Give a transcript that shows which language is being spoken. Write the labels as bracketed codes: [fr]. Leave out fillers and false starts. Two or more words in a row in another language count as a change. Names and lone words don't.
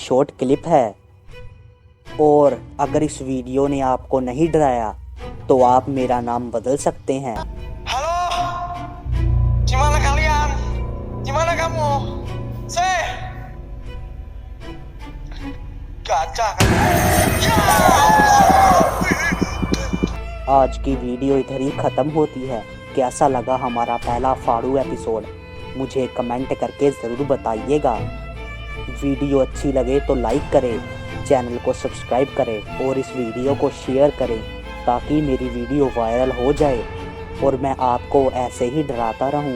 [hi] शॉर्ट क्लिप है और अगर इस वीडियो ने आपको नहीं डराया तो आप मेरा नाम बदल सकते हैं। [id] Halo, gimana kalian? Gimana kamu? Gajah [hi] आज की वीडियो इधर ही ख़त्म होती है। कैसा लगा हमारा पहला फाड़ू एपिसोड मुझे कमेंट करके ज़रूर बताइएगा। वीडियो अच्छी लगे तो लाइक करें, चैनल को सब्सक्राइब करें और इस वीडियो को शेयर करें ताकि मेरी वीडियो वायरल हो जाए और मैं आपको ऐसे ही डराता रहूं।